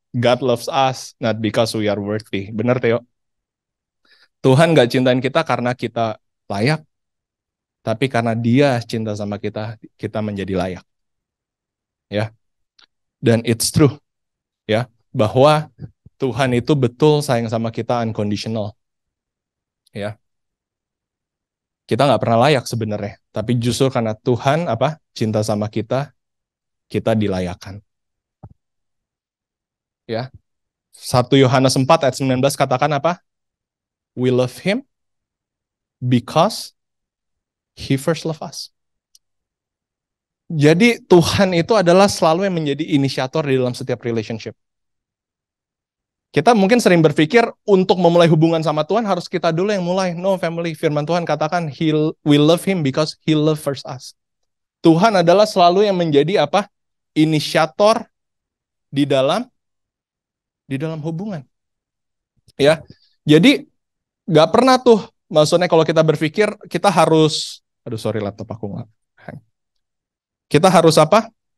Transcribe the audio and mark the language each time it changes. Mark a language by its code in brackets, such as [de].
[en] God loves us, not because we are worthy. [id] Bener Theo? Tuhan gak cintain kita karena kita layak, tapi karena Dia cinta sama kita, kita menjadi layak. Ya, dan [en] it's true, [id] ya, bahwa Tuhan itu betul sayang sama kita unconditional. Ya, kita nggak pernah layak sebenarnya, tapi justru karena Tuhan apa cinta sama kita, kita dilayakkan. Ya, 1 Yohanes 4 ayat 19 katakan apa? [en] We love Him because He first loved us. [id] Jadi Tuhan itu adalah selalu yang menjadi inisiator di dalam setiap relationship. Kita mungkin sering berpikir untuk memulai hubungan sama Tuhan harus kita dulu yang mulai. [en] No family, [id] firman Tuhan katakan [en] we love Him because He loved first us. [id] Tuhan adalah selalu yang menjadi apa? Inisiator di dalam hubungan. Ya. Jadi gak pernah tuh, maksudnya kalau kita berpikir kita harus, sorry laptop aku nggak. Kita harus apa?